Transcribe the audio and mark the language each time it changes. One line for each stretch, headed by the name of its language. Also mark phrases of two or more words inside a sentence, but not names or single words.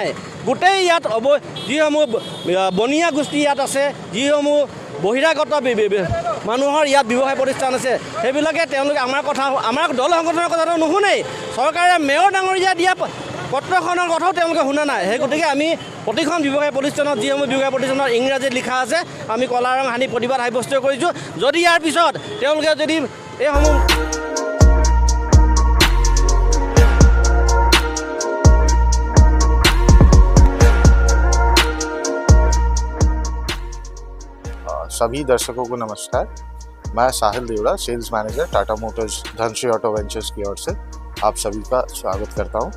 Assamese: গোটেই ইয়াত যিসমূহ বনিয়া গোষ্ঠী ইয়াত আছে, যিসমূহ বহিৰাগত মানুহৰ ইয়াত ব্যৱসায় প্ৰতিষ্ঠান আছে, সেইবিলাকে তেওঁলোকে আমাৰ দল সংগঠনৰ কথাটো নুশুনেই। চৰকাৰে মেয়ৰ ডাঙৰীয়া দিয়া পত্ৰখনৰ কথাও তেওঁলোকে শুনা নাই। সেই গতিকে আমি প্ৰতিখন ব্যৱসায় প্ৰতিষ্ঠানত যিসমূহ ব্যৱসায় প্ৰতিষ্ঠানত ইংৰাজীত লিখা আছে আমি কলা ৰং সানি প্ৰতিবাদ সাব্যস্ত কৰিছোঁ। যদি ইয়াৰ পিছত তেওঁলোকে যদি এইসমূহ
Hindi: सभी दर्शकों को नमस्कार। मैं साहिल देवड़ा,
English: sales manager
Hindi: टाटा मोटर्स धनश्री ऑटो वेंचर्स की ओर से आप सभी का स्वागत करता हूं।